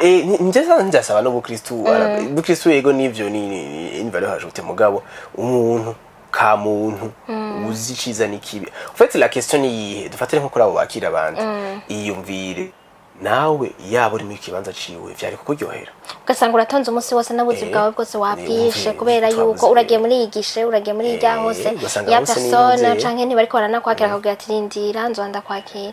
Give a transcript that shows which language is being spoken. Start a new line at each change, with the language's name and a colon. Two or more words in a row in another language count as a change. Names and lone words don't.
Rundi: njasaba n'ubukristo yego nivyo ni
French: valeur ajoutée
Rundi: mugabo umuntu ka muntu uziciza nikibi
French: en fait la question
Rundi: ni dufatire nko kuri abo bakira abandi iyumvire nawe yabo uri mu kibanza ciwe vyari kukuryohera ugasanga uratonze umunsi wose nabuzi bwawe bwose wabwishe kubera yuko uragiye muri yigishe uragiye muri ijya hose ya persona canke ni bariko baranakwakira akavuga ati rindira nzonda kwakira